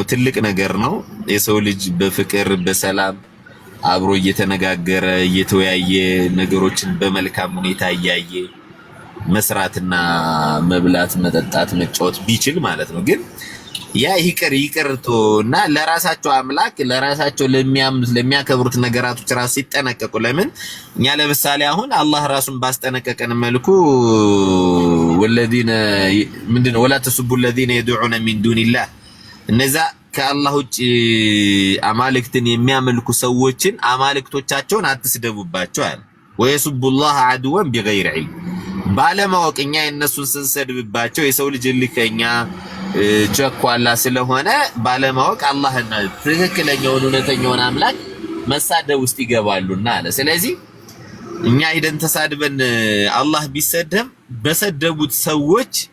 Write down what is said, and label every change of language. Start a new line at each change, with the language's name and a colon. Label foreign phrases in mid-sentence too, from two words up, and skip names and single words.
Amharic: ትልቅ ነገር ነው። የሰው ልጅ በፍቅር በሰላም አብሮ እየተነጋገረ እየተወያየ ነገሮችን በመልካም ሁኔታ እያየ መስራትና መብላት መጠጣት መጫወት ቢችል ማለት ነው። ግን ያ ይቅርቶና ለራሳቸው አምላክ ለራሳቸው ለሚያከብሩት ነገራቶች ራስ ሲጠነቀቁ፣ ለምን እኛ ለምሳሌ አሁን አላህ ራሱን ባስጠነቀቀን መልኩ
Arabic: ወለዲነ ምንድነው ولا تسبوا الذين يدعون من دون الله
Amharic: እነዛ ከአላህ ውጭ አማልክትን የሚያመልኩ ሰዎችን አማልክቶቻቸውን አትስደቡባቸው አለ።
Arabic: ويسبوا الله عدوا بغير علم
Amharic: ባለማወቅ እኛ የነሱን ስንሰድብባቸው የሰው ልጅ ልከኛ ቸኳላ ስለሆነ ባለማወቅ አላህና ትክክለኛውን እውነተኛውን አምላክ መሳደብ ውስጥ ይገባሉና አለ። ስለዚህ እኛ ሄደን ተሳድበን አላህ ቢሰደብ በሰደቡት ሰዎች